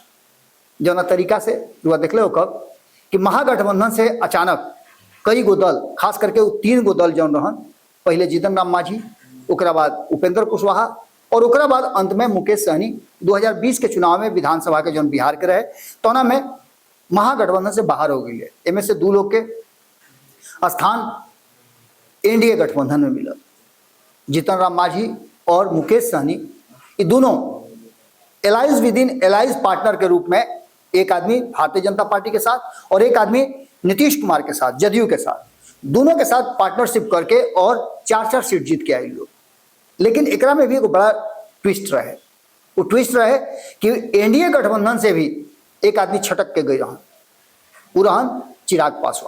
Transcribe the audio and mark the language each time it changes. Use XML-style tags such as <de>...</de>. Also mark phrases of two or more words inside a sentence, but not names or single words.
<bho>जौना तरीका से रुआ देखले हो कब कि महागठबंधन से अचानक कई गो दल खास करके वो 3 गो दल जौन रहन पहले जीतन राम मांझी ओकरा बाद उपेंद्र कुशवाहा और ओकरा बाद अंत में मुकेश सहनी 2020 के चुनाव में विधानसभा के जौन बिहार के रहे तोना में महागठबंधन से बाहर हो गई है। इनमें से 2 लोग के स्थान एनडीए गठबंधन में मिला। जीतन राम मांझी और मुकेश सहनी ये दोनों</bho> <en>allies with in allies partner</en> <bho>के रूप में एक आदमी भारतीय जनता पार्टी के साथ और एक आदमी नीतीश कुमार के साथ जदयू के साथ दोनों के साथ पार्टनरशिप करके और 4 सीट जीत के आए लोग। लेकिन एकरा में भी एक बड़ा ट्विस्ट रहे। वो ट्विस्ट रहे कि एनडीए गठबंधन से भी एक आदमी छटक के गई रहन वो रहन चिराग पासवान।</bho>